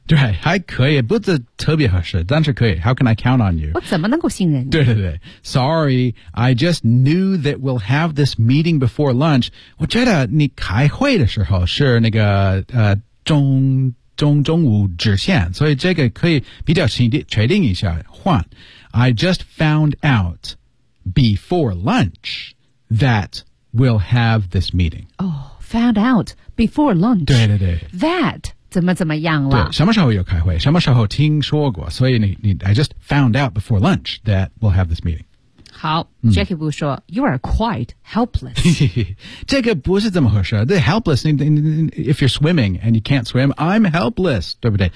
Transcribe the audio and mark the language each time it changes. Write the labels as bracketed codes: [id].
[zh] 对，还可以，不是特别合适，但是可以。 [en] How can I count on you？ [zh] 我怎么能够信任你？对对对 [en] ，Sorry， I just knew that we'll have this meeting before lunch。 [zh] 我觉得你开会的时候是那个中午之前，所以这个可以比较确定一下换。 [en] I just found out before lunch。 That we'll have this meeting. Oh, found out before lunch. [zh] 对对对。 That 怎么怎么样了？对，什么时候有开会？什么时候听说过？所以你 [en] I just found out before lunch that we'll have this meeting. 好、Jackie Wu 说 ，You are quite helpless. [zh] 这个不是这么回事。 [en] The helpless, if you're swimming and you can't swim, I'm helpless, [zh] 对不对？